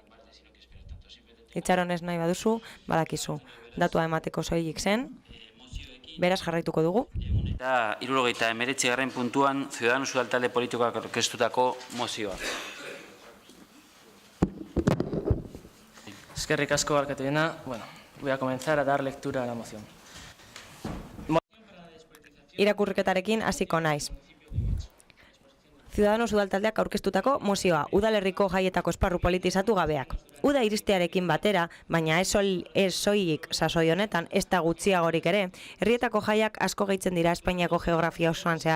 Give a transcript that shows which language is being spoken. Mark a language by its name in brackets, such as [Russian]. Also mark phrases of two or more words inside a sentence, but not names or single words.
[Basque] Itxaron ez nahi baduzu, badakizu. Datua emateko soilik zen, beraz jarraituko dugu. Eta 79. puntuan, Ciudadanos Udal talde politikoak aurkeztutako mozioa. Eskerrik asko, alkateena. [Spanish] Bueno, voy a comenzar a dar lectura a la moción. [Basque] Irakurketarekin hasiko naiz. Ciudadanos Udal taldeak aurkeztutako mozioa, udalerriko jaietako esparru politizatu gabeak. Uda iristearekin batera, baina ez soilik sasoi honetan, ez da gutxiagorik ere, herrietako jaiak asko gehitzen dira Espainiako geografia osoan zehar.